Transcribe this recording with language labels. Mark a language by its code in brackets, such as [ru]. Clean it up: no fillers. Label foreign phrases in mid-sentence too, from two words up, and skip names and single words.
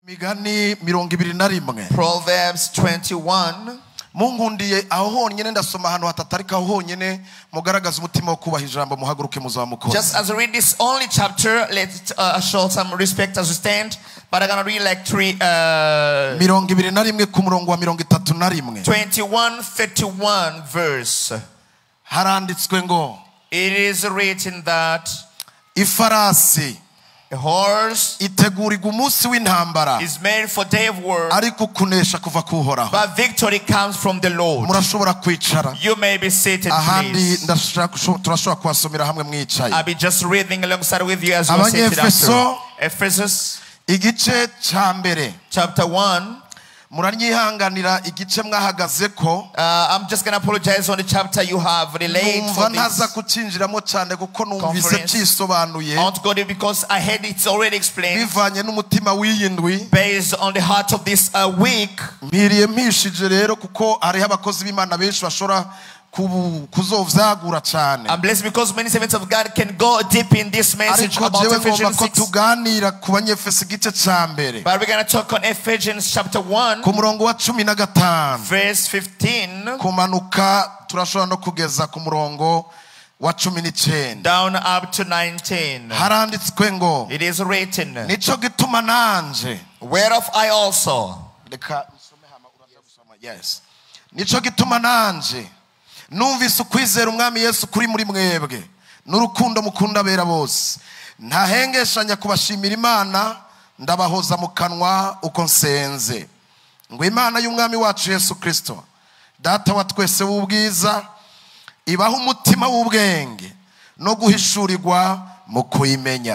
[rn] Proverbs 21. mungundiye aho honyene ndasoma ahantu hatatarika aho honyene mugaragaza umutima wo kubaha ijambo muhaguruke muzamukoze. [en] Just as I read this only chapter, let's show some respect as we stand, but I'm going to read like [rn] 21 ku murongo wa 31. [en] 21:31 verse. [rn] Haranditswe ngo, [en] it is written that [rn] ifarasi [en] a horse [rn] itegurirwa umunsi w'intambara [en] is made for day of war, [rn] ariko kunesha kuva kuhoraho. [en] but victory comes from the Lord. [rn] Murashobora kwicara. [en] You may be seated, [rn] ahandi [en] please. [rn] turashobora kwasomera hamwe mwicaye. [en] I'll be just reading alongside with you as we sit after. [rn] Ephesus igice ca mbere [en] chapter 1. [rn] muranyihanganira igice mwahagazeko. [en] I'm just going to apologize on the chapter you have relayed for [rn] ntaza kucinjiramo cyane kuko numvise cisobanuye. [en] I want to go there because I heard it's already explained [rn] bivanye n'umutima w'iyindwi, [en] based on the heart of this week. [rn] mpiriye mpishije rero kuko hariho abakozi b'Imana benshi bashora kuzovyagura cyane. [en] I'm blessed because many servants of God can go deep in this message about Ephesians 6. [rn] tuganira ku banyefeso igice ca mbere. [en] But we're going to talk on Ephesians chapter 1 [rn] ku murongo wa 15 [en] verse 15 [rn] kumanuka turashobora no kugeza ku murongo wa 19 [en] down up to 19. [rn] haranditswe ngo, [en] it is written, [rn] nico gituma nanje, [en] whereof I also, yes, [rn] nico gituma nanje numvise ukwizera umwami Yesu kuri muri mwebwe n'urukundo mukunda bera bose, ntahengeshanya kubashimira Imana, ndabahoza mu kanwa uko nsenze ngo Imana y'umwami wacu Yesu Kristo, data wa twese w'ubwiza, ibaho umutima w'ubwenge no guhishurirwa mu kuyimenya.